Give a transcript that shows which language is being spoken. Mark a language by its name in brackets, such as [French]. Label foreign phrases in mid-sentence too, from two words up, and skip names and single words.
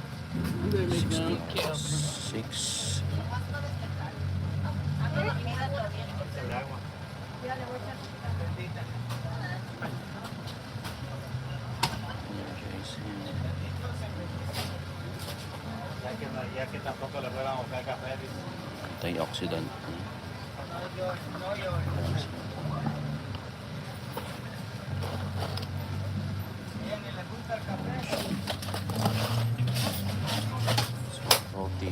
[English] Six. [Spanish] Ya que tampoco le podemos buscar café. [English] Antioxidant. Protein.